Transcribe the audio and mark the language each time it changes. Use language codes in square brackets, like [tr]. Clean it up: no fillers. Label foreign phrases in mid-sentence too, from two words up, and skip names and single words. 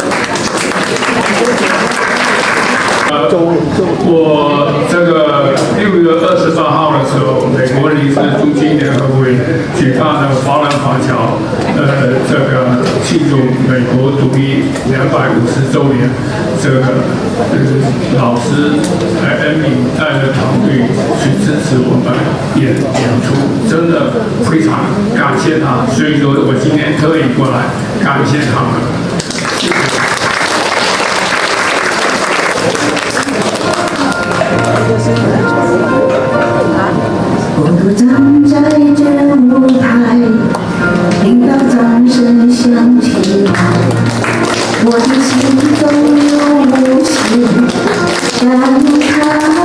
[zh] 我这个6 月28號的時候，美國臨時駐京聯合會舉辦了華南華僑這個慶祝美國獨立250週年，這個老師Amy帶着團隊去支持我們演出，真的非常感謝他，所以說我今天特意過來感謝他們。我都站在这舞台，听到掌声响起来，我的心中有无限感慨。